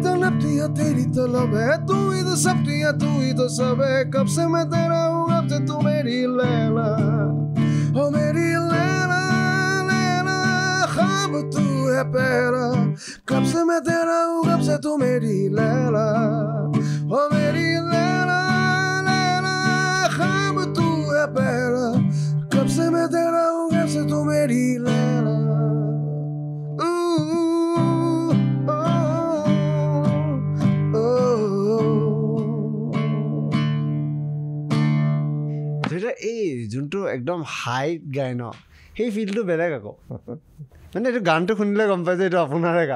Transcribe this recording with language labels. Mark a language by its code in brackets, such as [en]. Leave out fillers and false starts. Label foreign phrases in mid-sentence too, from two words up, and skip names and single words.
[hi] तलब है तू ही तो सब तू ही तो सब है कब से मैं तेरा हूँ कब से तू मेरी लैला ओ मेरी लैला लैला ख्वाब तू है पहला कब से मैं तेरा हूँ कब से तू मेरी लैला ओ मेरी लैला लैला ख्वाब तू है पहला कब से मैं तेरा हूँ कब से तू मेरी लैला [as] এই যোনটো একদম হাইট গায় ন সেই ফিলটো বেলেগ আকৌ মানে এইটো গানটো শুনিলে গম পাই যে এইটো আপোনাৰে গান